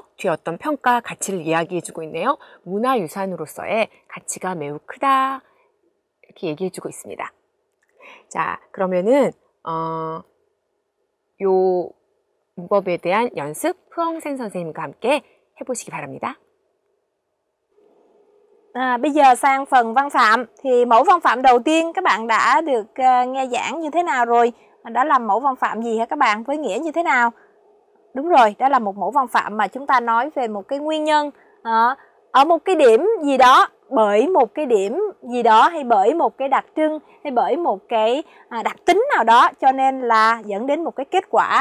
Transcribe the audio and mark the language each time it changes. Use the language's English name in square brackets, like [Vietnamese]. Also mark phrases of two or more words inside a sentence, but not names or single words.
[Korean] 뒤에 어떤 평가, 가치를 이야기해주고 있네요. 문화유산으로서의 가치가 매우 크다. 이렇게 얘기해주고 있습니다. 자, 그러면은 요 문법에 대한 연습 후엉센 선생님과 함께 해보시기 바랍니다. [Vietnamese] Bây giờ sang phần văn phạm. Thì mẫu văn phạm đầu tiên các bạn đã được nghe giảng như thế nào rồi? Đó là mẫu văn phạm gì hả các bạn? Với nghĩa như thế nào? Đúng rồi, đó là một mẫu văn phạm mà chúng ta nói về một cái nguyên nhân ở một cái điểm gì đó, bởi một cái điểm gì đó, hay bởi một cái đặc trưng, hay bởi một cái đặc tính nào đó, cho nên là dẫn đến một cái kết quả.